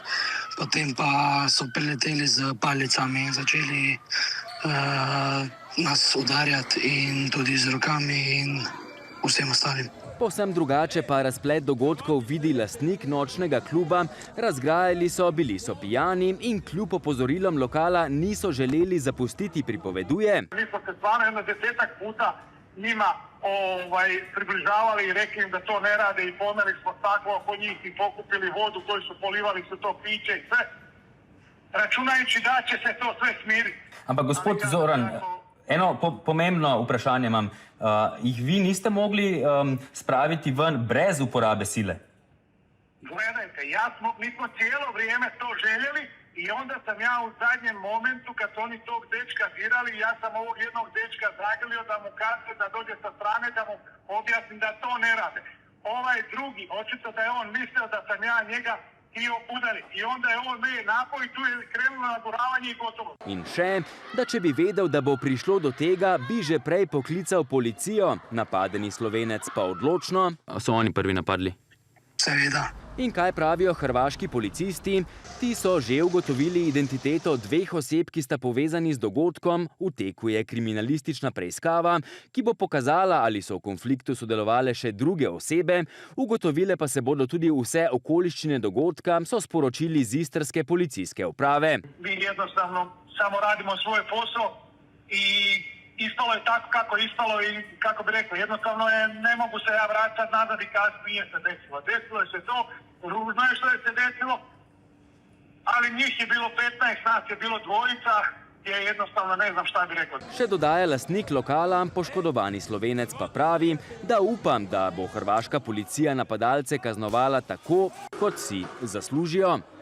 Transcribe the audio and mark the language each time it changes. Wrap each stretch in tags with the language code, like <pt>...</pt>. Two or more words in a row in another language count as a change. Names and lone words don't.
<sl>Potem pa so prileteli z palicami in začeli nas udarjati in tudi z rokami in vsem ostalim. Povsem drugače pa razplet dogodkov vidi lastnik nočnega kluba. Razgrajali so, bili so pijani in kljub opozorilom lokala niso želeli zapustiti, pripoveduje.</sl> <hr>Mi smo se stvarno jedno 10 puta njima približavali i rekli im da to ne rade i pomeli smo staklo oko njih i pokupili vodu koju su polivali su to piće i sve, računajući da će se to sve smiriti.</hr> <sl>Ampak gospod Zoran, eno pomembno vprašanje imam. Jih vi niste mogli spraviti ven brez uporabe sile?</sl> <hr>Gledajte, mi smo cijelo vrijeme to željeli i onda sam ja u zadnjem momentu, kad su oni tog dečka dirali, ja sam ovog jednog dečka zagrlio da mu kaže da dođe sa strane, da mu objasnim da to ne rade. Ovaj drugi, očito da je on mislio da sam ja njega htio udariti. I onda je on me napao i tu je krenulo naduravanje i gotovo.</hr> <sl>In še, da če bi vedel, da bo prišlo do tega, bi že prej poklical policijo. Napadeni Slovenec pa odločno. So oni prvi napadli? Seveda. In kaj pravijo hrvaški policisti? Ti so že ugotovili identiteto 2 oseb, ki sta povezani z dogodkom. V teku je kriminalistična preiskava, ki bo pokazala, ali so v konfliktu sodelovale še druge osebe. Ugotovile pa se bodo tudi vse okoliščine dogodka, so sporočili z istrske policijske uprave.</sl> <hr>Mi jednostavno samo radimo svoj posao i ispalo je tako kako je ispalo i kako bi rekao, jednostavno ne mogu se ja vratiti nazad i kazi nije se desilo. Desilo je se to, ružno je što je se desilo, ali njih je bilo 15, nas je bilo 2, je jednostavno ne znam šta bi rekao.</hr> <sl>Še dodaja lastnik lokala, poškodovani Slovenec pa pravi, da upam, da bo hrvaška policija napadalce kaznovala tako, kot si zaslužijo.</sl>